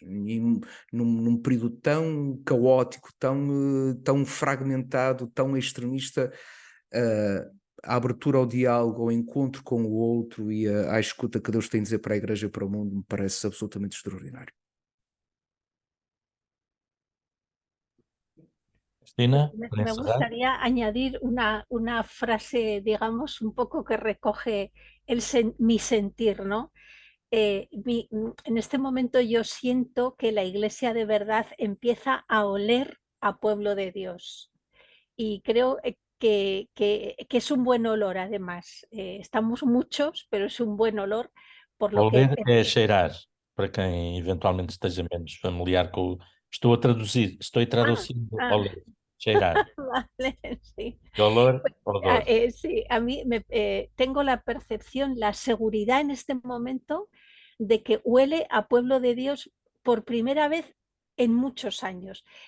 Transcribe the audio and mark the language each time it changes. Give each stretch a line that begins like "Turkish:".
Portuguese: E num período tão caótico, tão fragmentado, tão extremista, a abertura ao diálogo, ao encontro com o outro e à escuta que Deus tem a dizer para a Igreja e para o mundo me parece absolutamente extraordinário. Cristina,
Spanish: Me gustaría añadir una frase, digamos, un poco que recoge mi sentir, ¿no? En este momento yo siento que la Iglesia de verdad empieza a oler a pueblo de Dios y creo que es un buen olor además. Estamos muchos, pero es un buen olor por lo que...
Portuguese: oler é cheirar, para quem eventualmente esteja menos familiar com o... Estou a traduzir oler, cheirar.
Spanish: Vale, sí. De olor, Pues,
Portuguese: odor.
Spanish: sí, a mí tengo la percepción, la seguridad en este momento de que huele a pueblo de Dios por primera vez en muchos años.